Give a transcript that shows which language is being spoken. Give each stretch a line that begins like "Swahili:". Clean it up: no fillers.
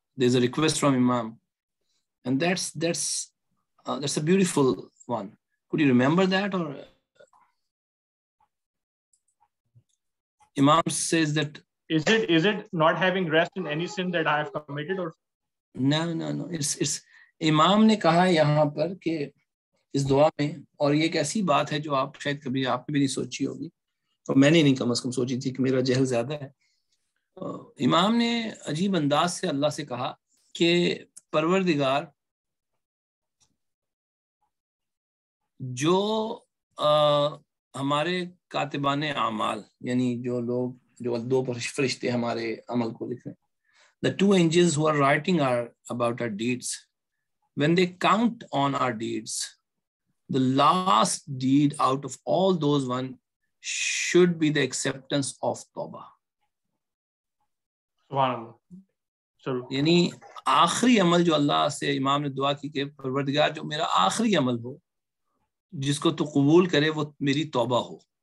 English: There's a request from Imam, and that's a beautiful one. Could you remember that? Or Imam says that is it not having rest in any sin that I have committed, or
Hindi: no, it's Imam ने कहा यहाँ पर कि इस दुआ में, और ये एक ऐसी बात है जो आप शायद कभी आपने भी नहीं सोची होगी, और मैंने नहीं कम से कम सोची थी कि मेरा जहल ज्यादा है. इमाम ने अजीब अंदाज से अल्लाह से कहा कि परवरदिगार, जो हमारे कातिबाने आमाल, यानी जो दो फरिश्ते हमारे अमल को लिख रहे हैं, the two angels who are writing about our deeds, when they count on our deeds, the last deed out of all those one should be the acceptance of Tawbah. यानी आखिरी अमल जो अल्लाह से इमाम ने दुआ की कि परवरदिगार जो मेरा आखिरी अमल हो जिसको तू कबूल करे वो मेरी तौबा हो.